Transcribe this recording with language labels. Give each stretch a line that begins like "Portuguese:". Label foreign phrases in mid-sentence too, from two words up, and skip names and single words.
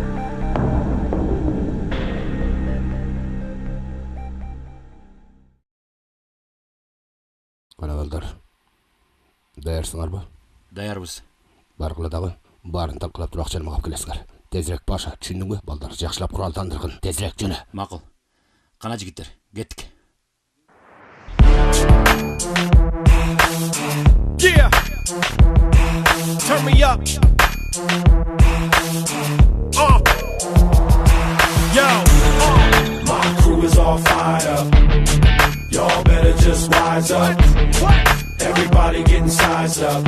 Kyrgyz: Кана балдар. Даярсыңар ба? Даярбыз. Баргыла дагы баарын талкалап туруп акчаны алып келесиңер. Тезирээк Паша, түшүндүңбү? Балдар жакшылап куралдандыргын. Тезирээк жөнө. Макул. Кана жигиттер, кеттик.
English: Yeah. Turn me up. Yo. My crew is all fired up. Y'all better just wise up. Everybody getting sized up.